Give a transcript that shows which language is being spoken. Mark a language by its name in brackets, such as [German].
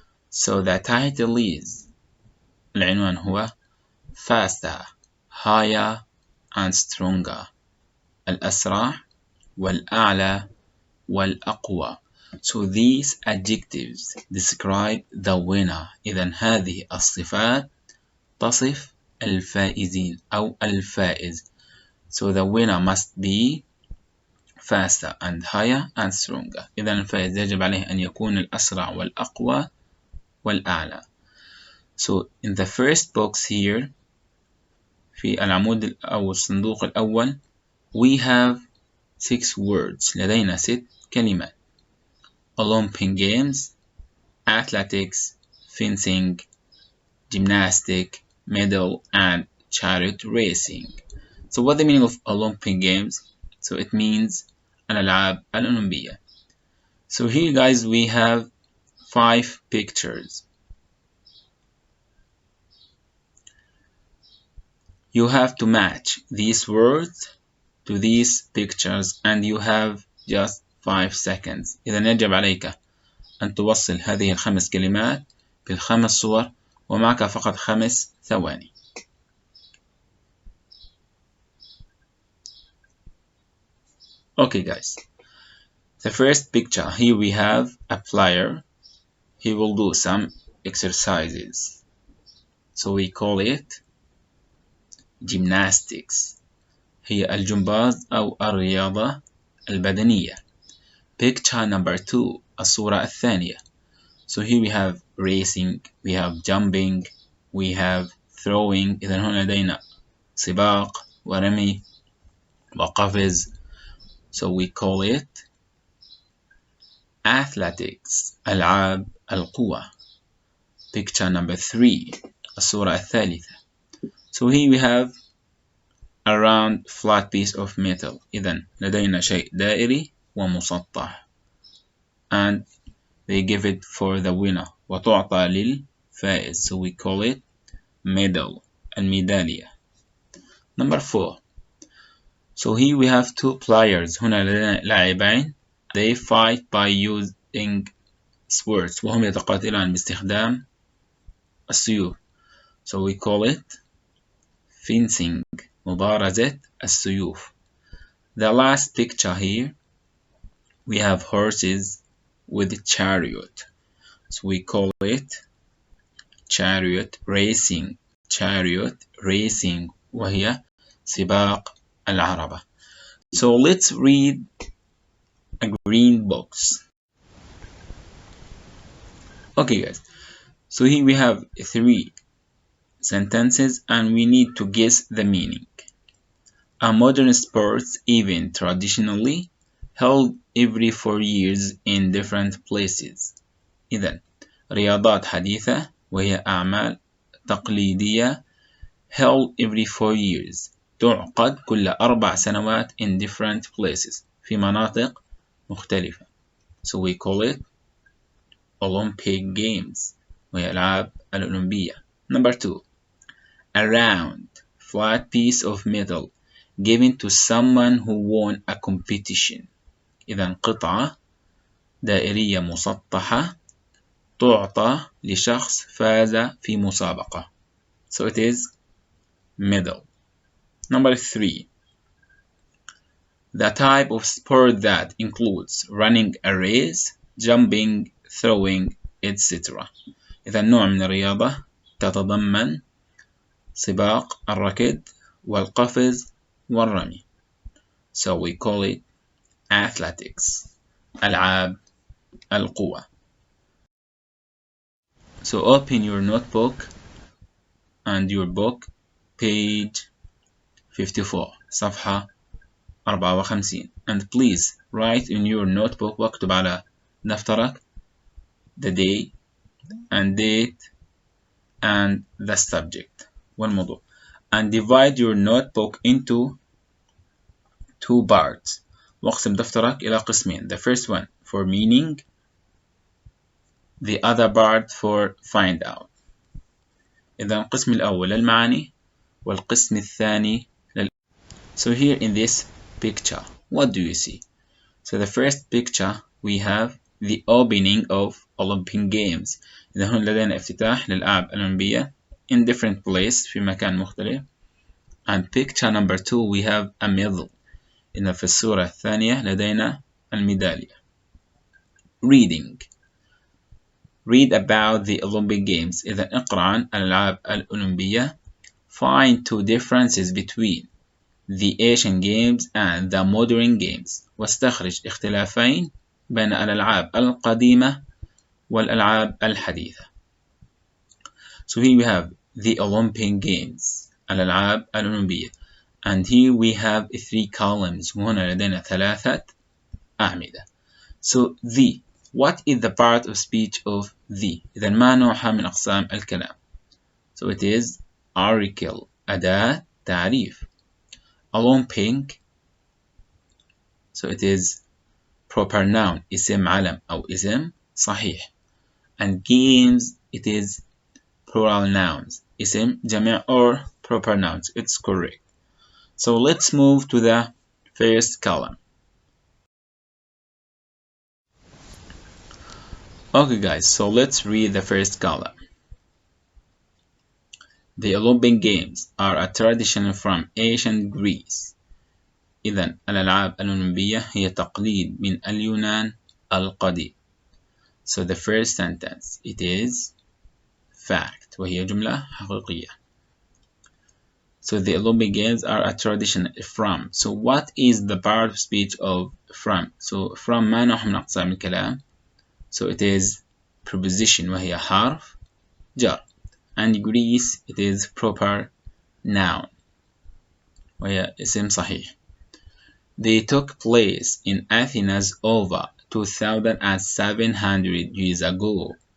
[English] So the title is, [Arabic] العنوان هو [English] faster, higher and stronger, [Arabic] الأسرع والأعلى والأقوى. [English] So these adjectives describe the winner. [Arabic] إذن هذه الصفات تصف الفائزين أو الفائز. [English] So the winner must be faster and higher and stronger. [Arabic] إذن الفائز يجب عليه أن يكون الأسرع والأقوى والأعلى. [English] So in the first box here [Arabic] في العمود أو الصندوق الأول [English] we have 6 words. [Arabic] لدينا 6 كلمات: [English] Olympic Games, athletics, fencing, gymnastics, medal, and chariot racing. So what's the meaning of Olympic Games? So it means [Arabic] الألعاب الأولمبية. [English] So here guys we have 5 pictures. You have to match these words to these pictures and you have just 5 seconds. [Arabic] إذا يجب عليك أن توصل هذه ال5 كلمات بال5 صور ومعك فقط 5 ثواني. [English] Okay guys, the first picture here we have a player. He will do some exercises. So we call it gymnastics. [Arabic] هي الجمباز أو الرياضة البدنية. [English] Picture number 2, [Arabic] الصورة الثانية. [English] So here we have racing, we have jumping, we have throwing. [Arabic] إذا هنا لدينا سباق ورمي وقفز. [English] So we call it athletics, [Arabic] ألعاب القوة. [English] Picture number 3, [Arabic] الصورة الثالثة. [English] So here we have a round flat piece of metal. [Arabic] إذا لدينا شيء دائري ومسطح, [English] and they give it for the winner [Arabic] وتعطى للفائز. [English] So we call it medal, [Arabic] الميدالية. [English] Number 4. So here we have 2 players. [Arabic] هنا لدينا لاعبين. [English] They fight by using swords. [Arabic] وهم يتقاتلان باستخدام السيوف. [English] So we call it fencing, [Arabic] مبارزة السيوف. [English] The last picture here we have horses with chariot. So we call it chariot racing. [Arabic] Chariot racing وهي سباق العربة. [English] So let's read a green box. Okay guys, so here we have 3 sentences and we need to guess the meaning. A modern sports event traditionally held every 4 years in different places. [Arabic] إذن رياضات حديثة وهي أعمال تقليدية [English] held every 4 years [Arabic] تعقد كل 4 سنوات [English] in different places [Arabic] في مناطق مختلفة. [English] So we call it Olympic Games [Arabic] وهي ألعاب الأولمبية. [English] Number 2, a round flat piece of metal given to someone who won a competition. [Arabic] إذا قطعة دائرية مسطحة تعطى لشخص فاز في مسابقة. [English] So it is medal. Number 3, the type of sport that includes running a race, jumping, throwing, etc. [Arabic] إذا نوع من الرياضة تتضمن سباق الركض والقفز والرمي. [English] So we call it athletics. [Arabic] ألعاب القوى. [English] So open your notebook and your book, page 54 [Arabic] صفحة 54 [English] and please write in your notebook [Arabic] واكتب على دفترك [English] the day and date and the subject [Arabic] والموضوع [English] and divide your notebook into two parts [Arabic] واقسم دفترك إلى قسمين [English] the first one for meaning the other part for find out. [Arabic] إذا القسم الأول للمعاني والقسم الثاني [English] So here in this picture what do you see? So the first picture we have the opening of Olympic Games. [Arabic] إذا هنا لدينا افتتاح للألعاب الأولمبية [English] in different place [Arabic] في مكان مختلف. [English] And picture number 2 we have a medal. [Arabic] إذا في الصورة الثانية لدينا الميدالية. [English] Reading. Read about the Olympic Games. [Arabic] إذا اقرأ عن الألعاب الأولمبية. [English] Find two differences between the Asian Games and the modern games. [Arabic] واستخرج اختلافين بين الألعاب القديمة والألعاب الحديثة. [English] So here we have the Olympic Games [Arabic] الألعاب الأولمبية [English] and here we have three columns [Arabic] وهنا لدينا ثلاثة أعمدة. [English] So the what is the part of speech of the [Arabic] إذا ما نوعها من أقسام الكلام. [English] So it is article [Arabic] أداة تعريف. [English] Olympic so it is proper noun [Arabic] اسم علم أو اسم صحيح [English] and games it is plural nouns [Arabic] اسم جمع [English] or proper nouns. It's correct. So let's move to the first column. Okay guys, so let's read the first column. The Olympic Games are a tradition from ancient Greece. [Arabic] إذن الألعاب الأولمبية هي تقليد من اليونان القديم. [English] So the first sentence it is fact [Arabic] وهي جملة حقيقية. [English] So the Olympic Games are a tradition from. So what is the part of speech of from? So from [Arabic] ما نوع من أقسام الكلام. [English] So it is preposition [Arabic] وهي حرف جر. [English] And Greece it is proper noun [Arabic] وهي اسم صحيح. [English] They took place in Athens over 2,700 years ago.